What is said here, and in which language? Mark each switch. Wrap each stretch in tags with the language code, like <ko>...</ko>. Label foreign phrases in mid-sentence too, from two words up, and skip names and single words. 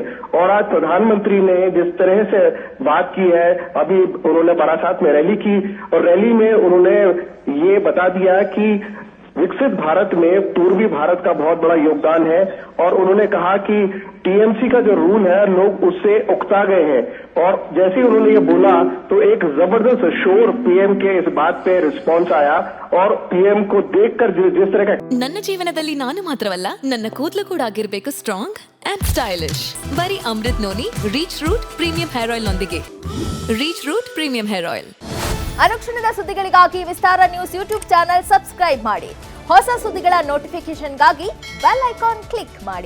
<hi>और आज प्रधानमंत्री ने जिस तरह से बात की है, अभी उन्होंने बारासात में रैली की और रैली में उन्होंने ये बता दिया कि विकसित भारत में पूर्वी भारत का बहुत बड़ा योगदान है। और उन्होंने कहा कि टीएमसी का जो रूल है, लोग उससे उकता गए हैं। और जैसे ही उन्होंने ये बोला तो एक जबरदस्त शोर पीएम के इस बात पे रिस्पांस आया और पीएम को देखकर जिस तरह का</hi> <kn>ನನ್ನ ಜೀವನದಲ್ಲಿ ನಾನು ಮಾತ್ರವಲ್ಲ, ನನ್ನ ಕೂದಲು ಕೂಡ ಆಗಿರಬೇಕು</kn> <en>strong and stylish.</en> <kn>ಬರೀ ಅಮೃತ್ ನೋನಿ ರೀಚ್ ರೂಟ್ ಪ್ರೀಮಿಯಂ ಹೇರ್ ಆಯಿಲ್ ನೊಂದಿಗೆ. ರೀಚ್ ರೂಟ್ ಪ್ರೀಮಿಯಂ ಹೇರ್ ಆಯಿಲ್. ಅನುಕ್ಷಣದ ಸುದ್ದಿಗಳಿಗಾಗಿ ವಿಸ್ತಾರ ನ್ಯೂಸ್</kn> <en>YouTube channel subscribe</en> <kn>ಮಾಡಿ. ಹೊಸ ಸುದ್ದಿಗಳ ನೋಟಿಫಿಕೇಶನ್ಗಾಗಿ</kn> <en>bell icon click</en> <kn>ಮಾಡಿ.</kn>